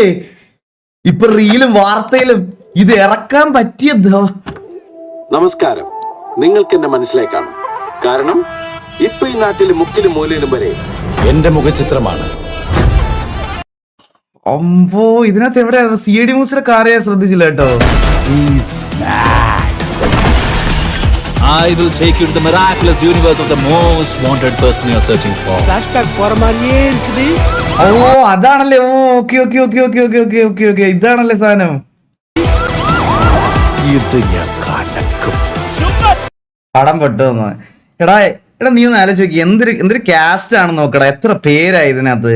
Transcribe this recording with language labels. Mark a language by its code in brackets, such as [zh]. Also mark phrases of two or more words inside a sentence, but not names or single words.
[ml] ഇപ്പൊ റീലും വാർത്തയിലും ഇത് ഇറക്കാൻ പറ്റിയ. നമസ്കാരം. നിങ്ങൾക്ക് എന്നെ മനസ്സിലാക്കാം. കാരണം ഇപ്പൊ ഈ നാട്ടിൽ മുക്കിലും മൂലയിലും വരെ എന്റെ മുഖചിത്രമാണ്. അമ്പോ, ഇതിനകത്ത് എവിടെയാണ്? CID മൂസിലെ കാറ് ഞാൻ ശ്രദ്ധിച്ചില്ല കേട്ടോ. [en] I will take you to the miraculous universe of the most wanted person you are searching for. [ta] Flashback போற மாதிரியே இருக்குது. [ml] ഓ അതാണല്ലേ. ഓക്കെ. ഇതാണല്ലേ സാധനം. ഇത് ഞാൻ കലക്കും. പടം പെട്ടെന്ന്. എടാ നീ ഒന്ന് ആലോചിച്ച് നോക്കി. എന്തൊരു കാസ്റ്റ് ആണ് നോക്കടാ. എത്ര പേരായി ഇതിനകത്ത്.